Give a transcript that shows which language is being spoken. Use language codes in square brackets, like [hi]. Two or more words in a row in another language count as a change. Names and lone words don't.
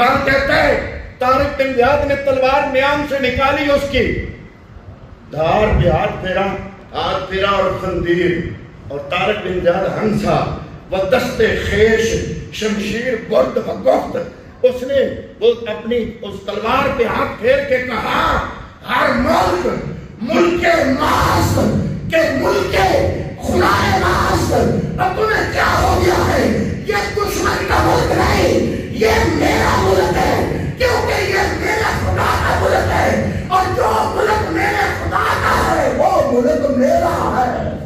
[ur] اقبال کہتا ہے طارق بن زیاد نے تلوار میان سے نکالی، اس کی دھار پہ ہاتھ پھیرا اور خندیر، اور طارق بن زیاد ہنسا [fa] و دست خیش شمشیر برد و گفت، [ur] اس نے وہ اپنی اس تلوار پہ ہاتھ پھیر کے کہا، [fa] ہر ملک ماست کہ ملک خدائے ماست، [ur] اب تمہیں کیا ہو گیا ہے؟ یہ دشمن کا ملک نہیں، یہ میرا ملک ہے، کیونکہ یہ میرے خدا کا ملک ہے، اور جو ملک میرے خدا کا ہے وہ ملک میرا ہے۔